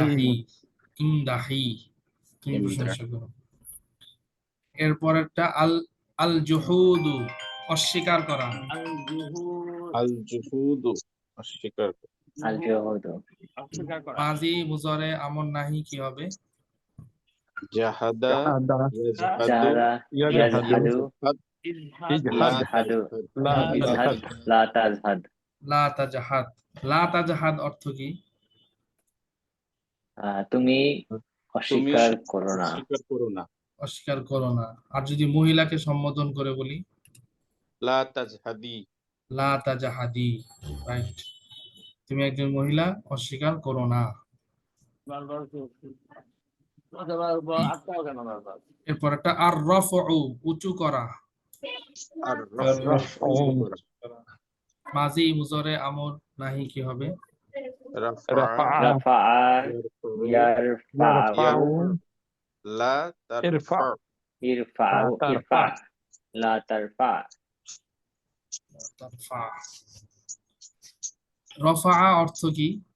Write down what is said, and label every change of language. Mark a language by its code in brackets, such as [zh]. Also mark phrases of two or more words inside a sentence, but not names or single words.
[ar] امدح، امدح, [bn] তুমি প্রশংসা করো। এরপর একটা আল, [ar] الجحود, [bn] অস্বীকার করা। [ar] الجحود [bn] অস্বীকার করা। [ar] الجحود [bn] মাজি মুজরে আমর নাহি কি হবে? [ar] জাহাদা জাহাদা ইয়াজহাদু জাহাদা ইয়াজহাদু ইয়াজহাদু লা ইজহাদু লা ইজহাদ তাজহাদ لا تجحد لا تجحد. لا تجحد [bn] অর্থ কি? তুমি তুমি অস্বীকার করো না অস্বীকার করো না। অস্বীকার করো না। আর যদি মহিলাকে সম্বোধন করে বলি, [ar] لا تجحدي لا تجحدي, [bn] রাইট, তুমি একজন মহিলা, অস্বীকার করো না। এরপর একটা [ar] الرفع, [bn] উঁচু করা। [ar] আর আর রাফউ রাফউ [bn] মাজি মুজরে আমর নাহি কি হবে? [ar] রাফা রাফা রাফা ইয়ারফাউ ইয়ারফাউ লা ইরফা তারফা ইরফাউ লা ইরফা তারফা لا ترفع ترفع. رفع [bn] অর্থ কি?